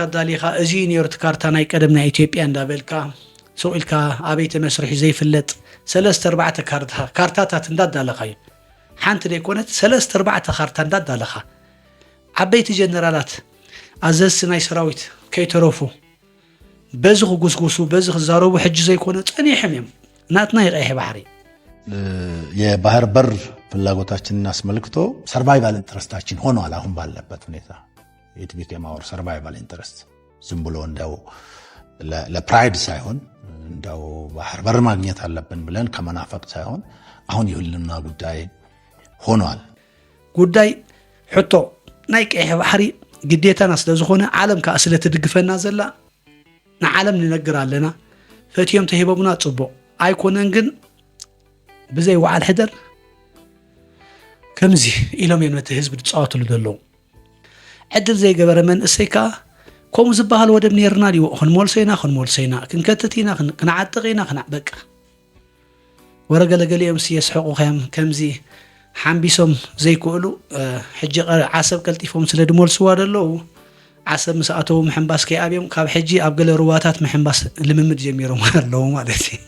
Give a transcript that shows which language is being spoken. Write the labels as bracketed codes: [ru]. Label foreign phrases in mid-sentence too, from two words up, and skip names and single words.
[ti] ዳሊኻ እዚ ኒውዮርክ ካርታ ናይ ቀደምና ኢትዮጵያ እንዳበልካ ሰውልካ አበይተ መስርሕ ዘይፍለጥ 3-4 ካርታታት እንዳዳለኻዩ ሓንቲ ደይኮነት 3-4 ካርታ እንዳዳለኻ ዓበይቲ ጀነራላት ኣዘዝቲ ናይ ሰራዊት ከይተረፉ በዚ ክጉስጉሱ በዚ ክዛረቡ ሕጂ ዘይኮነ ጸኒሕም እዮም ናትና የቀይሕ ባህሪ [am] የባህር በር ፍላጎታችንን አስመልክቶ ሰርቫይቫል ኢንትረስታችን ሆኗል። አሁን ባለበት ሁኔታ [en] it became our survival interest [am] ዝም ብሎ እንደው ለፕራይድ ሳይሆን እንደው ባህር በር ማግኘት አለብን ብለን ከመናፈቅ ሳይሆን አሁን የሁሉና ጉዳይ ሆኗል። [ti] ጉዳይ ሕቶ ናይ ቀይሕ ባህሪ ግዴታና ስለዝኾነ ዓለም ካ ስለትድግፈና ዘላ ንዓለም ንነግር ኣለና ፈትዮም ተሂቦምና ጽቡቕ ኣይኮነን ግን ብዘይ ወዓል ሕደር ከምዚ ኢሎም የነተ ህዝብ ድጻወትሉ ደለው ዕድል ዘይገበረ መንእሰይ ካ ከምኡ ዝበሃል ወደብ ነርና ዲዎ ክንሞልሰይና ክንከትቲና ክንዓጥቂና በቃ ወረገለገሊኦም ሲየስሕቁ ኸም ከምዚ ሓምቢሶም ዘይክእሉ ሕጂ ዓሰብ ቀልጢፎም ስለ ድሞልስዋ ደለው ዓሰብ ምስኣተው ምሕምባስ ከይኣብዮም ካብ ሕጂ ኣብ ገለ ሩባታት ምሕምባስ ልምምድ ጀሚሮም ኣለዉ ማለት